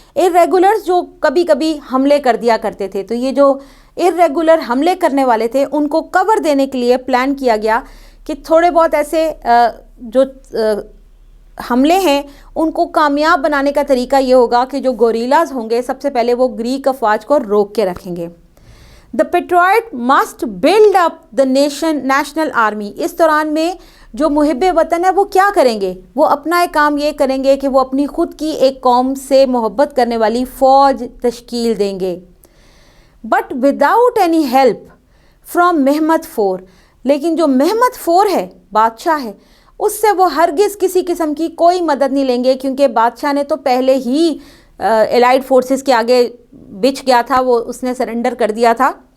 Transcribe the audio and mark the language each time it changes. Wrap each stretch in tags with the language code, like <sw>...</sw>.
<ur>irregulars جو کبھی کبھی حملے کر دیا کرتے تھے. تو یہ جو irregular حملے کرنے والے تھے ان کو کور دینے کے لیے پلان کیا گیا کہ تھوڑے بہت ایسے جو حملے ہیں ان کو کامیاب بنانے کا طریقہ یہ ہوگا کہ جو گوریلاز ہوں گے سب سے پہلے وہ گریک افواج کو روک کے رکھیں گے.</ur> <en>The patriot must build up the national army.</en> <ur>اس دوران میں جو محب وطن ہے وہ کیا کریں گے؟ وہ اپنا ایک کام یہ کریں گے کہ وہ اپنی خود کی ایک قوم سے محبت کرنے والی فوج تشکیل دیں گے.</ur> <en>But without any help from Muhammad four.</en> <ur>لیکن جو محمد فور ہے، بادشاہ ہے، اس سے وہ ہرگز کسی قسم کی کوئی مدد نہیں لیں گے، کیونکہ بادشاہ نے تو پہلے ہی الائڈ فورسز کے آگے بچھ گیا تھا، وہ اس نے سرنڈر کر دیا تھا.</ur>